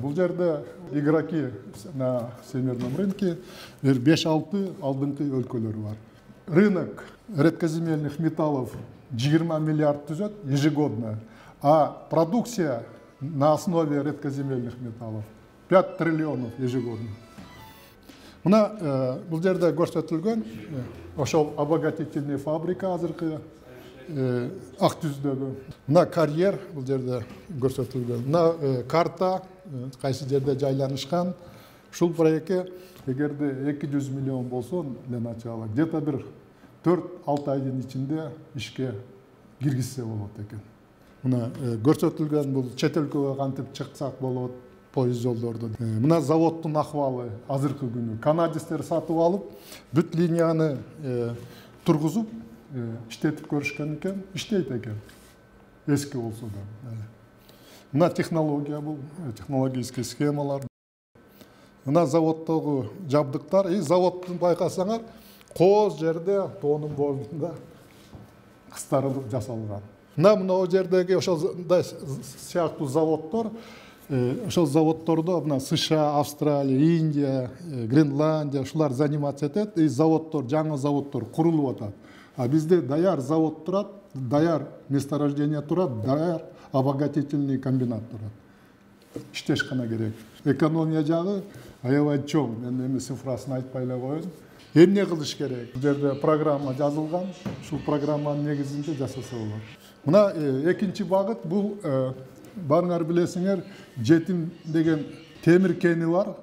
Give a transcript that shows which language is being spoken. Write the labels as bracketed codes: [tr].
[ky] Бул жерде [ru] игроки на всемирном рынке [ky] 5-6 алдыңкы өлкөлөр бар. [ru] Рынок редкоземельных металлов 20 миллиард [ky] түзөт [ru] ежегодно, а продукция на основе редкоземельных металлов 5 триллионов ежегодно. [ky] Мына бул жерде көрсөтүлгөн ошол [ru] обогатительный фабрика [ky] азыркы ак түздөгү. Мына карьер бул жерде көрсөтүлгөн. Мына карта кайсы жерде жайланышкан. Ушул проектке эгерде 200 миллион болсо [ru] для начала где-то [ky] бир 4-6 айдын ичинде ишке киргизсе болот экен. Мына көрсөтүлгөн бул чет өлкөгө кантип чыксак болот поезд жолдорду. Мына заводдун акыбалы азыркы күнү. Канадистер сатып алып, бүт линияны тургузуп, иштетип көрүшкөн экен, иштейт экен. Эски болсо да. Мына технология бул, технологический схемалар. Мына заводдогу жабдыктар, заводдун байкасаңар, кооз жерде тоонун боюнда кыстарылып жасалган. Мына жердеги ошолдай сыяктуу заводдор, ошол заводдордо мына США, Австралия, Индия, Гренландия ушулар [ru] заниматься [ky] этет, заводдор, жаңы заводдор курулуп атат. А бизде даяр завод турат, даяр месторождение турат, даяр [ru] обогатительный комбинат [ky] турат. Иштеш гана керек. Экономия жагы аябай чоң. Мен эми цифрасын айтпай эле коеюн. Эмне кылыш керек? Бул жерде программа жазылган. Ушул программанын негизинде жасаса болот. Мына экинчи багыт бул барыңар билесиңер, Жетим деген темир кени бар.